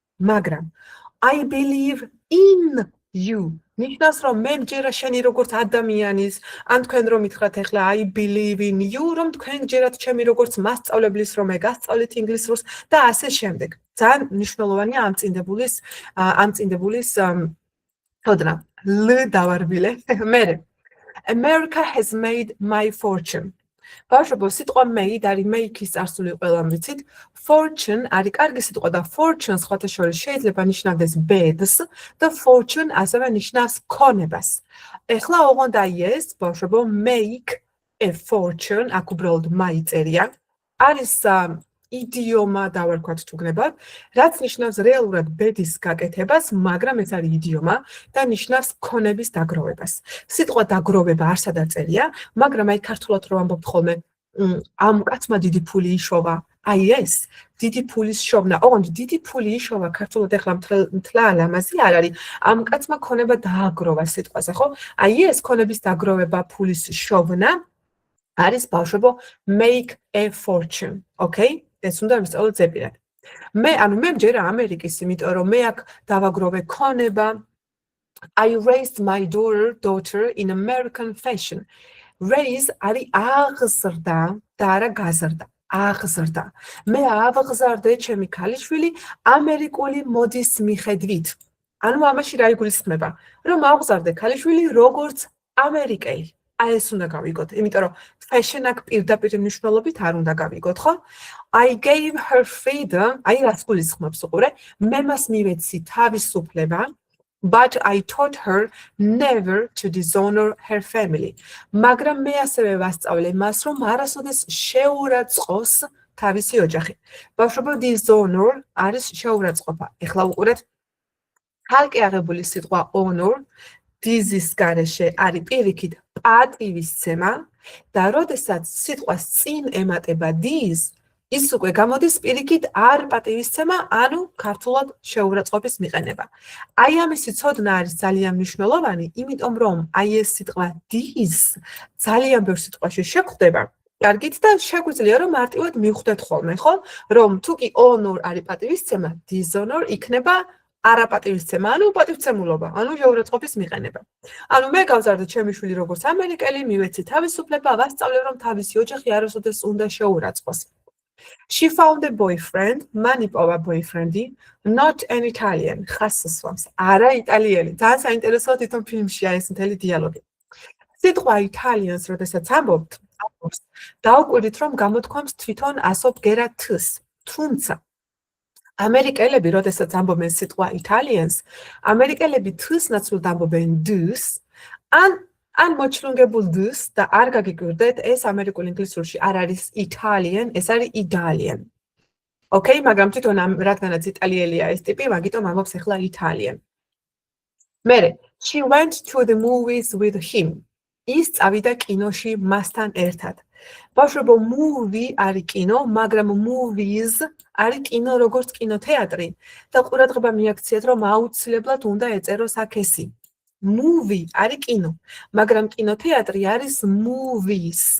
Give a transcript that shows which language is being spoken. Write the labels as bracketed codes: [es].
[ka] მაგრამ [en] I believe in you [ka] ნიშნავს რომ მე მჯერა შენი როგორც ადამიანის, ან თქვენ რომ ითხრათ ახლა I believe in you, რომ თქვენ ჯერათ ჩემი როგორც მასწავლებლის, რომ მე გასწავლით ინგლისურს და ასე შემდეგ. ძალიან მნიშვნელოვანია ამ წინდებულის თოდნა. L დავარბილე. მერე. [en] America has made my fortune. [ka] ბავშვებო, სიტყვა made არის make-ის წარსული ყველამ ვიცით. Fortune არის კარგი სიტყვა და fortune სხვათა შორის შეიძლება ნიშნავდეს ბედს და fortune ასევე ნიშნავს ქონებას. ეხლა ოღონდ აი ეს, ბავშვებო, [en] make a fortune, [ka] აქ უბრალოდ მაიწერია. არის იდიომა დავარქვათ თუ გნებავთ, რაც ნიშნავს რეალურად ბედის გაკეთებას, მაგრამ ეს არის იდიომა და ნიშნავს ქონების დაგროვებას. სიტყვა დაგროვება არ სადარწერია, მაგრამ აი ქართულად რო ამბობთ ხოლმე, ამ კაცმა დიდი ფული იშოვა. აი ეს დიდი ფულის შოვნა, ოღონდ დიდი ფული იშოვა ქართულად ეხლა მთლა ლამაზი არ არის. ამ კაცმა ქონება დააგროვა სიტყვაზე, ხო? აი ეს ქონების დაგროვება, ფულის შოვნა არის ბავშვებო [en] make a fortune, [ka] okay? ეს უნდა ვისწავლოთ ზეპირად. მე მჯერა ამერიკის, იმიტომ რომ მე აქ დავაგროვე ქონება. [en] I raised my daughter in American fashion. [ka] Raise არის აღზრდა და არა გაზრდა. აღზრდა. მე ავღზარდე ჩემი ქალიშვილი ამერიკული მოდის მიხედვით. ანუ ამაში რა იგულისხმება? რომ ავღზარდე ქალიშვილი როგორც ამერიკელი. აი ეს უნდა გავიგოთ, იმიტომ რომ fashion აქ პირდაპირ მნიშვნელობით არ უნდა გავიგოთ, ხო? [en] I gave her freedom, [ka] აი რას გულისხმობს უყურე, მე მას მივეცი თავისუფლება, [en] but I taught her never to dishonor her family. [ka] მაგრამ მე ასევე ვასწავლე მას, რომ არასოდეს შეურაცხყოფს თავისი ოჯახი. ბავშვებო, dishonor არის შეურაცხყოფა. ეხლა უყურეთ, ხალკი აღებული სიტყვა honor დიზის გარეშე არის პირიქით პატივისცემა და როდესაც სიტყვას წინ ემატება diz, ის უკვე გამოდის პირიქით არ პატივისცემა, ანუ ქართულად შეურაცხყოფის მიყენება. აი ამისი ცოდნა არის ძალიან მნიშვნელოვანი, იმიტომ რომ აი ეს სიტყვა diz ძალიან ბევრ სიტყვაში შეგვხვდება. კარგით და შეგვიძლია რომ მარტივად მივხვდეთ ხოლმე, ხო? რომ თუ კი honor არის პატივისცემა, dishonor იქნება არაპატივისცემა, ანუ პატივცემულობა, ანუ შეურაცხყოფის მიყენება. ანუ მე გავზარდე ჩემი შვილი როგორც ამერიკელი, მივეცი თავისუფლება, ვასწავლე რომ თავისი ოჯახი არასოდეს უნდა შეურაცხყოს. [en] She found a boyfriend, [ka] მან იპოვა [en] boyfriend-ი, not an Italian, [ka] ხასსვამს, არა იტალიელი. ძალიან საინტერესოა თვითონ ფილმშია ეს მთელი დიალოგი. სიტყვა Italians, როდესაც ამბობთ, დაუკვირდით, რომ გამოთქვამს თვითონ ასობ გერა თ-ს, თუმცა ამერიკელები, როდესაც ამბობენ სიტყვა Italians, ამერიკელები თ-ს ნაცვლად ამბობენ d-ს, ან მოჩლუნგებულ d-ს და არ გაგიკვირდეთ, ეს ამერიკულ ინგლისურში არ არის Italian, ეს არის Italian. Okay, მაგრამ თვითონ რადგანაც იტალიელია ეს ტიპი, მაგიტომ ამბობს ახლა Italian. მერე, [en] she went to the movies with him. [ka] ის წავიდა კინოში მასთან ერთად. ბავშვებო, movie არის კინო, მაგრამ movies არის კინო როგორც კინოთეატრი და ყურადღება მიაქციეთ, რომ აუცილებლად უნდა ეწეროს აქ ესი. Movie არის კინო, მაგრამ კინოთეატრი არის movies.